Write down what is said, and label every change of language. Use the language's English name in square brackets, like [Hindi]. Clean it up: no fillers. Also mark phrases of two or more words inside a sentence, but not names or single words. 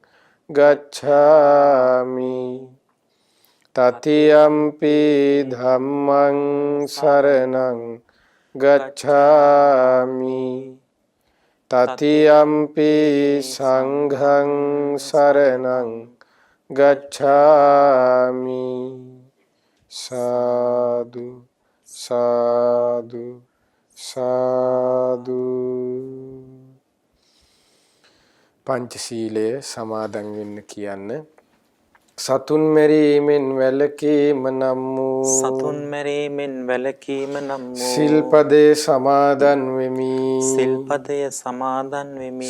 [Pali] ගච්ඡාමි တတိယံ පි ධම්මං සරණං ගච්ඡාමි တတိယံ පි සංඝං සරණං ගච්ඡාමි. [Sinhala] සාදු සාදු සාදු. පංචශීලය සමාදන් වෙන්න කියන්න. සතුන් මැරීමෙන් වැළකීම නම් වූ සතුන් මැරීමෙන් වැළකීම නම් වූ සිල්පදේ සමාදන් වෙමි. සිල්පදය සමාදන් වෙමි.